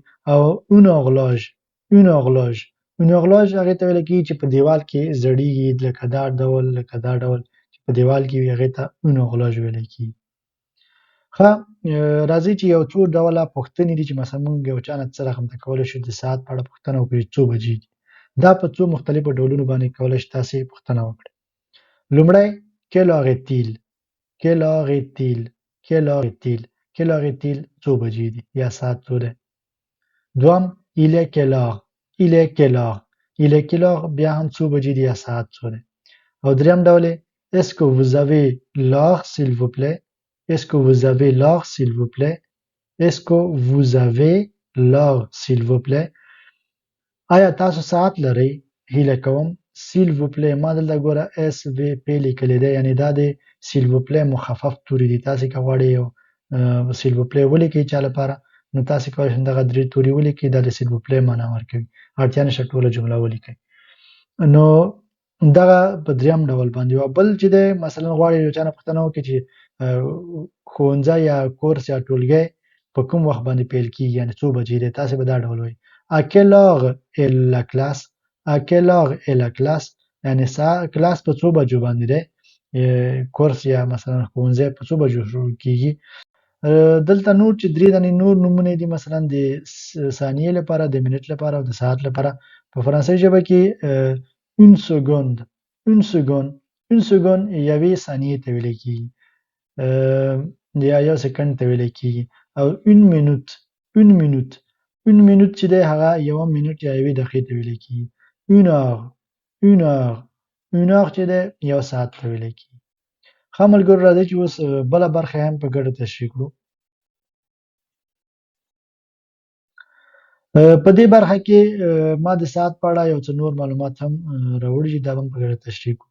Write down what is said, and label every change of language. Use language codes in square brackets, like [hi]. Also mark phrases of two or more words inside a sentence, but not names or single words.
[ps] او [fr] une horloge [ps] هغې ته ویل کېږي چې په دیوال کې زړیږي، لکه دا ډول چې په دیوال کې وي هغې ته [fr] une horloge [ps] ویل کېږي. ښه، راځئ چې یو څو ډوله پوښتنې دي چې مثلا موږ یو چا نه څه رقم ته کولی شو د ساعت په اړه پوښتنه وکړو چې څو بجې دي. دا په څو مختلفو ډولونو باندې کولی شي تاسې پوښتنه وکړئ. لومړی [fr] quelle heure est-il [ps] څو بجې دي یا ساعت څو دی. دوم [fr] il est quelle heure [ps] بیا هم څو بجې دي یا ساعت څو دی. او دریم ډول [fr] est-ce que vous avez l'heure s'il vous plaît [ps] آیا تاسو ساعت لرئ؟ هیله کوم. [fr] s'il vous plaît [ps] ما دلته ګوره اس وی پی لیکلی دی، یعنې دا د [fr] s'il vous plaît [ps] مخفف توري دي. تاسې که غواړئ یو [fr] s'il vous plaît [ps] ولیکئ چا لپاره، نو تاسې کولی شئ دغه درې توري ولیکئ، دا د [fr] s'il vous plaît [ps] معنا ورکوي. اړتیا نشته ټوله جمله ولیکئ. نو دغه په دریم ډول باندې. او بل چې دی مثلا غواړئ یو چا نه پوښتنه وکړئ چې ښوونځی یا کورس یا ټولګی په کوم وخت باندې پیل کېږي، یعنې څو بجې دی، تاسې به دا ډول وایئ [fr] à quelle heure est la classe [ps] یعنې کلاس په څو بجو باندې دی، کورس یا مثلا ښوونځی په څو بجو شروع کېږي. دلته نور چې درې دانې نور نومونه دي، مثلا د ثانیې لپاره، د منټ لپاره او د ساعت لپاره. په فرانسوي ژبه کې [fr] une seconde [ps] یوې ثانیې ته ویلی کېږي یا یو سکند ته ویلی کېږي. او [fr] une minute [ps] چې دی هغه یوه منټ یا یوې دقیقې ته ویلی کېږي. [fr] une heure [ps] چې دی یو ساعت ته ویلی کېږي. ښه ملګرو، راځئ چې اوس بله برخه هم په ګډه تشریح کړو. په دې برخه کې ما د ساعت په اړه یو څه نور معلومات هم راوړي چې دا به هم په ګډه تشریح کړو.